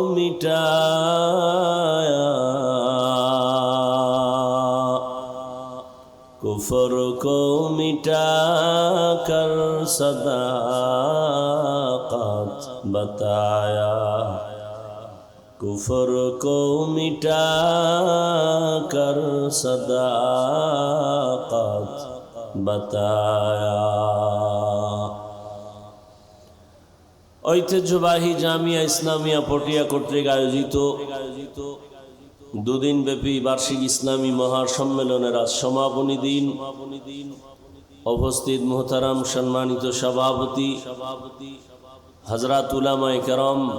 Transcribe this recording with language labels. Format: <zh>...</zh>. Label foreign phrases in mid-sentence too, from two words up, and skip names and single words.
<ur>مٹایا کفر کو مٹا کر صداقت بتایا کفر کو مٹا کر صداقت بتایا</ur> <bn>ঐতিহ্যবাহী জামিয়া ইসলামিয়া পটিয়া কর্তৃক আয়োজিত দুদিন ব্যাপী বার্ষিক ইসলামী মহাসম্মেলনের আজ সমাপনী দিন উপস্থিত মুহতারাম সম্মানিত সভাপতি হযরত উলামায়ে কেরাম</bn>